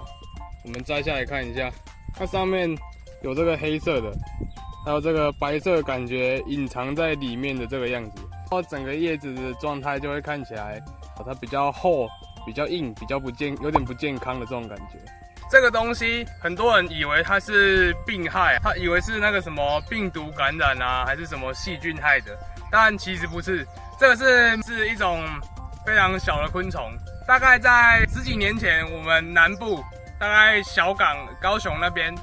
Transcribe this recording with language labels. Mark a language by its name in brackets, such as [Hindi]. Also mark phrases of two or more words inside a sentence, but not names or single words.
[Chinese] 我們摘下來看一下，它上面有這個黑色的。還有這個白色感覺隱藏在裡面的這個樣子，然後整個葉子的狀態就會看起來，它比較厚、比較硬、比較有點不健康的這種感覺。這個東西很多人以為它是病害，他以為是那個什麼病毒感染啊，還是什麼細菌害的，但其實不是。這個是一種非常小的昆蟲，大概在10幾年前，我們南部大概小港、高雄那邊。